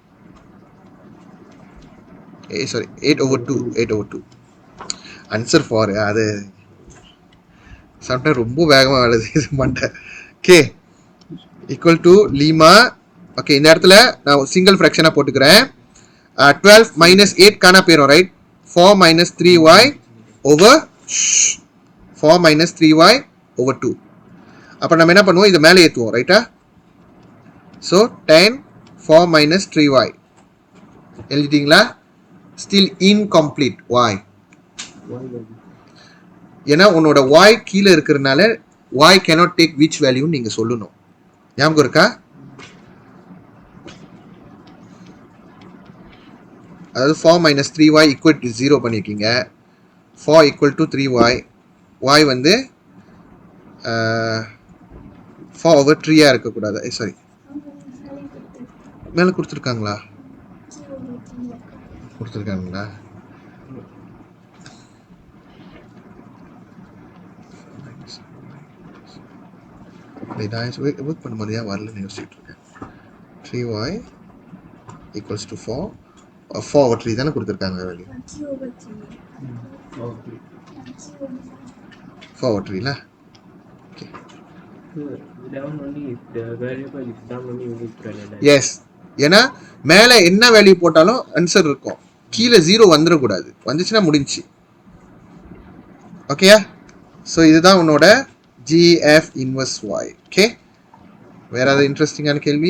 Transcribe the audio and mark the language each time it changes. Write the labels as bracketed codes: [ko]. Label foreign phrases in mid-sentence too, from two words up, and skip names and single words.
[ta] சாரி 8 over 2 ஆன்சர் 4 அது சம்டைம் ரொம்ப வேகமாக வருது இது மண்டை ஓகே [en] equal to [ta] லீமா ஓகே இந்த இடத்துல நான் சிங்கிள் ஃப்ராக்ஷனாக போட்டுக்கிறேன் [en] 12 minus 8 [ta] காணா போயிடும் ரைட் [en] 4 minus 3y over 4 minus 3y over 2 [ta] அப்போ நம்ம என்ன பண்ணுவோம் இதை மேலே ஏற்றுவோம் ரைட்டா ஸோ 10 4 minus 3y எழுதிட்டீங்களா [en] still incomplete [ta] y ஏன்னா உன்னோட y கீழே இருக்கிறதுனால [en] y cannot take which value [ta] நீங்கள் சொல்லணும் ஞாபகம் இருக்கா அதாவது [en] 4 minus 3y equal to 0 [ta] பண்ணியிருக்கீங்க [en] 4 equal to 3y [ta] y வந்து 4 over 3-ஆக இருக்கக்கூடாது சாரி மேலே கொடுத்துருக்காங்களா கொடுத்துருக்காங்களா நான் ஒர்க் பண்ணும்போது ஏன் வரலன்னு யோசிச்சுட்டு இருக்கேன் [en] 3y equals to 4 over 3 [ta] தானே கொடுத்துருக்காங்க வேல்யூ 4 over 3ல [en] okay yes [ta] ஏன்னா மேலே என்ன வேல்யூ போட்டாலும் ஆன்சர் இருக்கும் கீழே 0 வந்துடக்கூடாது வந்துச்சுன்னா முடிஞ்சு ஓகேயா ஸோ இதுதான் உன்னோட [en] GF inverse y [ta] ஓகே வேற ஏதாவது இன்ட்ரெஸ்டிங்கான கேள்வி